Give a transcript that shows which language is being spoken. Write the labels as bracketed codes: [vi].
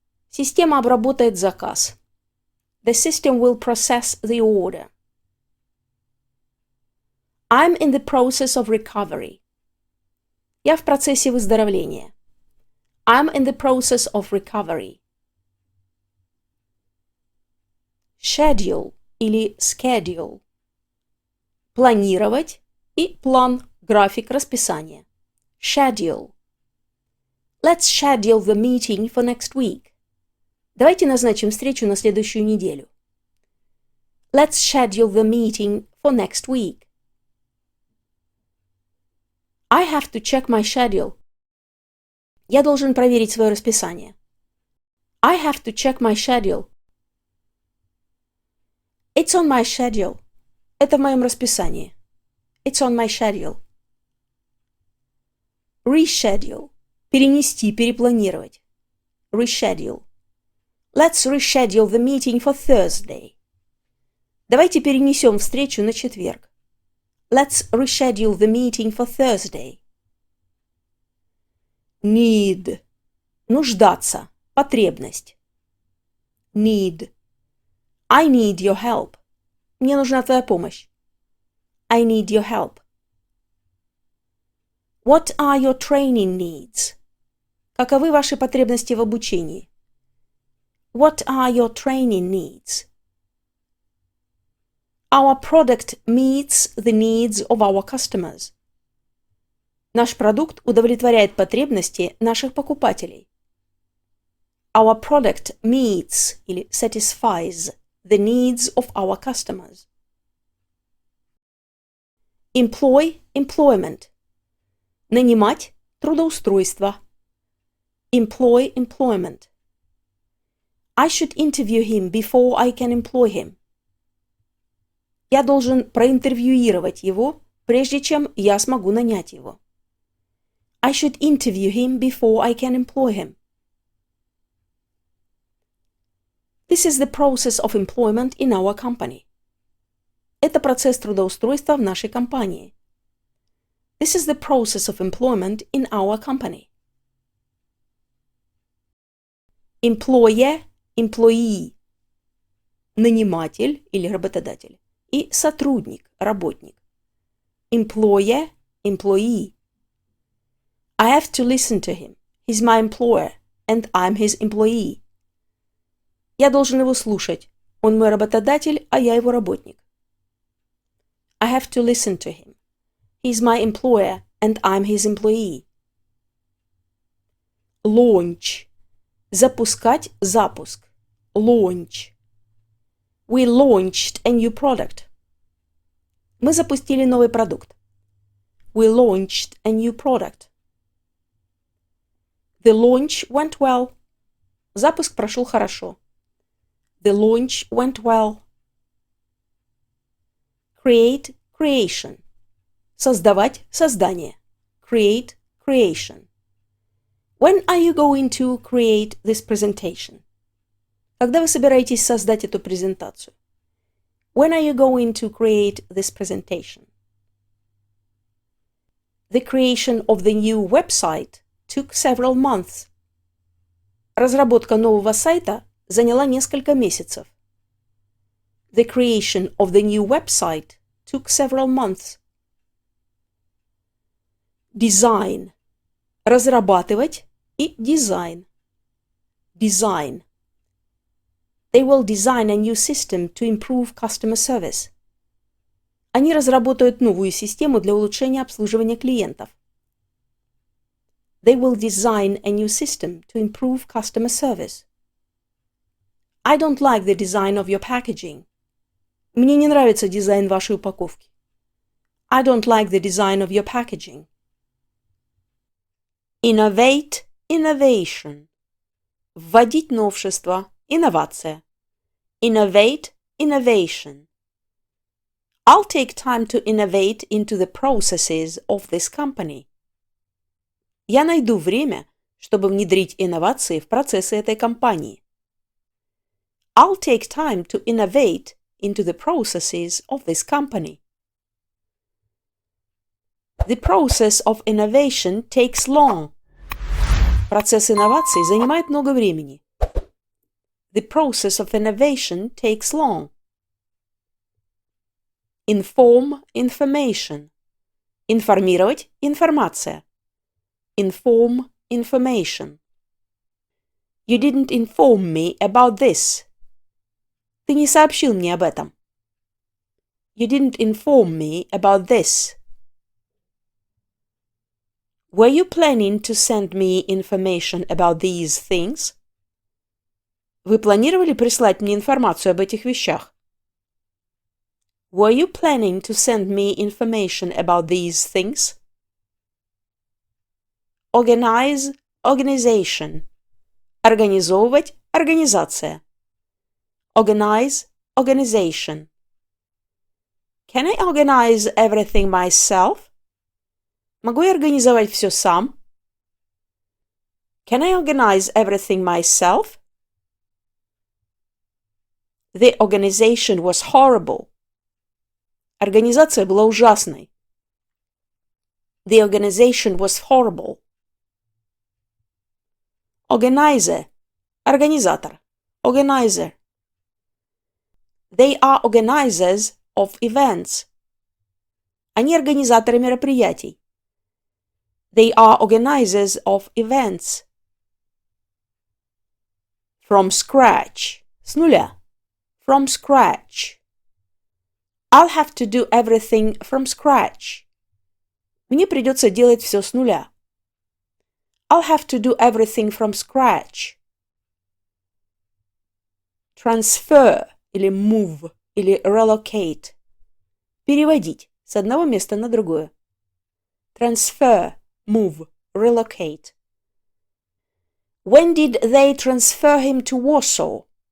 [ru] Система обработает заказ. [en] The system will process the order. I'm in the process of recovery. [ru] Я в процессе выздоровления. [en] I'm in the process of recovery. Schedule [ru] или [en] schedule. [ru] Планировать и план, график, расписание. [en] Schedule. Let's schedule the meeting for next week. [ru] Давайте назначим встречу на следующую неделю. [en] Let's schedule the meeting for next week. I have to check my schedule. [ru] Я должен проверить свое расписание. [en] I have to check my schedule. It's on my schedule. [ru] Это в моем расписании. [en] It's on my schedule. Reschedule. [ru] Перенести, перепланировать. [en] Reschedule. Let's reschedule the meeting for Thursday. [ru] Давайте перенесем встречу на четверг. [en] Let's reschedule the meeting for Thursday. Need. [ru] Нуждаться. Потребность. [en] Need. I need your help. [ru] Мне нужна твоя помощь. [en] I need your help. What are your training needs? [ru] Каковы ваши потребности в обучении? [en] What are your training needs? Our product meets the needs of our customers. [ru] Наш продукт удовлетворяет потребности наших покупателей. [en] Our product meets [ru] или [en] satisfies the needs of our customers. Employ, employment. [ru] Нанимать, трудоустройство. [en] Employ, employment. I should interview him before I can employ him. [ru] Я должен проинтервьюировать его, прежде чем я смогу нанять его. [en] I should interview him before I can employ him. This is the process of employment in our company. [ru] Это процесс трудоустройства в нашей компании. [en] This is the process of employment in our company. Employer, employee. [ru] Наниматель или работодатель. И сотрудник, работник. [en] Employer, employee. I have to listen to him. He's my employer, and I'm his employee. [ru] Я должен его слушать. Он мой работодатель, а я его работник. [en] I have to listen to him. He's my employer, and I'm his employee. Launch. [ru] Запускать, запуск. [en] Launch. We launched a new product. [ru] Мы запустили новый продукт. [en] We launched a new product. The launch went well. [ru] Запуск прошел хорошо. [en] The launch went well. Create, creation. [ru] Создавать, создание. [en] Create, creation. When are you going to create this presentation? [ru] Когда вы собираетесь создать эту презентацию? [en] When are you going to create this presentation? The creation of the new website took several months. [ru] Разработка нового сайта заняла несколько месяцев. [en] The creation of the new website took several months. Design. [ru] Разрабатывать и дизайн. [en] Design. They will design a new system to improve customer service. [ru] Они разработают новую систему для улучшения обслуживания клиентов. [en] They will design a new system to improve customer service. I don't like the design of your packaging. [ru] Мне не нравится дизайн вашей упаковки. [en] I don't like the design of your packaging. Innovate, innovation. [ru] Вводить новшество, инновация. [en] Innovate, innovation. I'll take time to innovate into the processes of this company. [ru] Я найду время, чтобы внедрить инновации в процессы этой компании. [en] I'll take time to innovate into the processes of this company. The process of innovation takes long. [ru] Процесс инноваций занимает много времени. [en] The process of innovation takes long. Inform, information. [ru] Информировать, информация. [en] Inform, information. You didn't inform me about this. [ru] Ты не сообщил мне об этом. [en] You didn't inform me about this. Were you planning to send me information about these things? [ru] Вы планировали прислать мне информацию об этих вещах? [en] Were you planning to send me information about these things? Organize, organization. [ru] Организовывать, организация. [en] Organize, organization. Can I organize everything myself? [ru] Могу я организовать все сам? [en] Can I organize everything myself? The organization was horrible. [ru] Организация была ужасной. [en] The organization was horrible. Organizer. [ru] Организатор. [en] Organizer. They are organizers of events. [ru] Они организаторы мероприятий. [en] They are organizers of events. From scratch. [ru] С нуля. [en] From scratch. I'll have to do everything from scratch. [ru] Мне придется делать все с нуля. [en] I'll have to do everything from scratch. Transfer [ru] или [en] move или relocate. [ru] Переводить с одного места на другое. [en] Transfer, move, relocate. When did they transfer him to Warsaw?